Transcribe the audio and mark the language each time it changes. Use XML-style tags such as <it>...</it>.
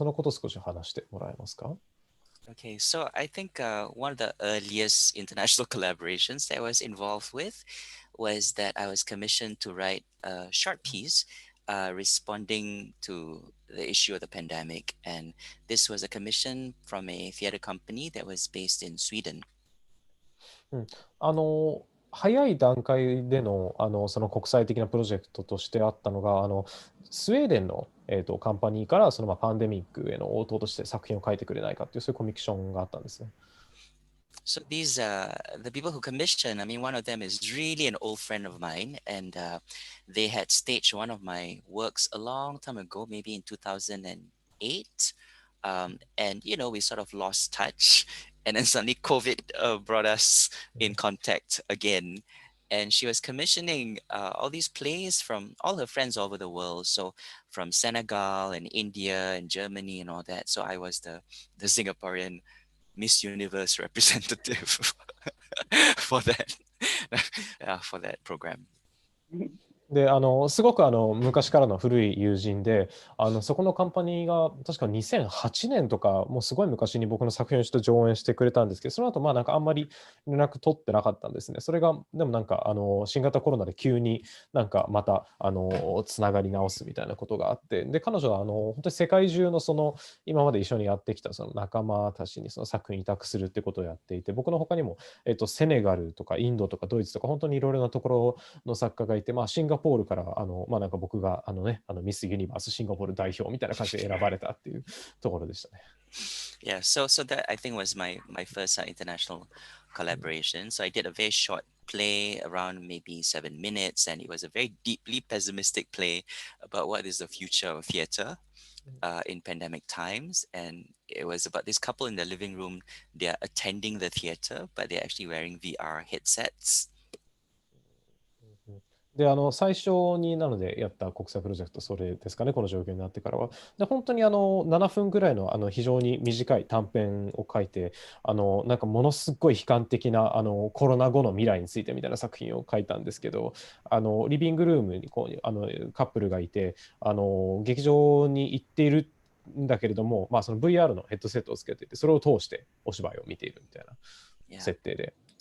<ja>そのことを少し話してもらえますか？</ja> <en>Okay, so I think one of the earliest international collaborations that I was involved with was that I was commissioned to write a short piece responding to the issue of the pandemic. And this was a commission from a theater company that was based in Sweden.</en> <ja>早い段階での、その国際的なプロジェクトとしてあったのが、スウェーデンの、カンパニーからパンデミックへの応答として作品を書いてくれないかっていうそういうコミックションがあったんですね。</ja> <en>So these the people who commissioned, I mean, one of them is really an old friend of mine, and they had staged one of my works a long time ago, maybe in 2008. And we sort of lost touch, and then suddenly COVID brought us in contact again. And she was commissioning all these plays from all her friends all over the world. So from Senegal and India and Germany and all that. So I was the Singaporean Miss Universe representative for that for that program.</en> <ja>で、すごく昔からの古い友人で、そこのカンパニーが確か2008年とか、もうすごい昔に僕の作品をちょっと上演してくれたんですけど、その後なんかあんまり連絡取ってなかったんですね。それが、でもなんか新型コロナで急になんかまたつながり直すみたいなことがあって、で、彼女は本当に世界中の今まで一緒にやってきた仲間たちに作品委託するってことをやっていて、僕の他にも、セネガルとかインドとかドイツとか本当にいろいろなところの作家がいて、シンガポールからなんか僕がミスユニバースシンガポール代表みたいな感じで選ばれたっていうところでしたね。</ja> <en>Yeah, so that I think was my first international collaboration. So I did a very short play around maybe 7 minutes, and it was a very deeply pessimistic play about what is the future of theater in pandemic times. And it was about this couple in the living room. They are attending the theater, but they're actually wearing VR headsets.</en> <ja>で、最初になのでやった国際プロジェクト、それですかね、この状況になってからは。で、本当に7分ぐらいの非常に短い短編を書いて、なんかものすごい悲観的なコロナ後の未来についてみたいな作品を書いたんですけど、リビングルームにカップルがいて、劇場に行っているんだけれども、その VR のヘッドセットをつけていて、それを通してお芝居を見ているみたいな設定で。</ja>